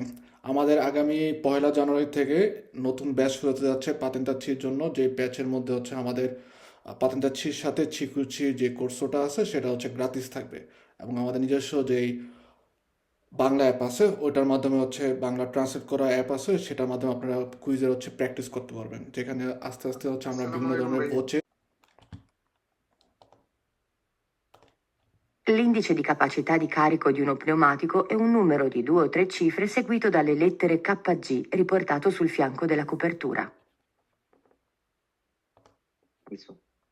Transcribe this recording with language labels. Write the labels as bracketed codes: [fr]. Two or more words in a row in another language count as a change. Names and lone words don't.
[bn] আমাদের আগামী 1 জানুয়ারি থেকে নতুন ব্যাচ শুরু হতে যাচ্ছে পাতেন্তাচ্ছির জন্য, যে ব্যাচের মধ্যে হচ্ছে আমাদের পাতেন্তাচ্ছির সাথে ছিকুচির যে কোর্সটা আছে সেটা হচ্ছে গ্রাতিস থাকবে। এবং আমাদের নিজস্ব যেই বাংলা অ্যাপ আছে ওটার মাধ্যমে হচ্ছে বাংলা ট্রান্সলেট করা অ্যাপ আছে, সেটার মাধ্যমে আপনারা কুইজের হচ্ছে প্র্যাকটিস করতে পারবেন, যেখানে আস্তে আস্তে হচ্ছে আমরা [ar] Assalamu [bn] বিভিন্ন [ar] alaikum [bn] ধরনের ভাই। [it] ভোচে। L'indice di capacità di carico di uno pneumatico è un numero di 2 o 3 cifre seguito dalle lettere KG riportato sul fianco della copertura. Questo.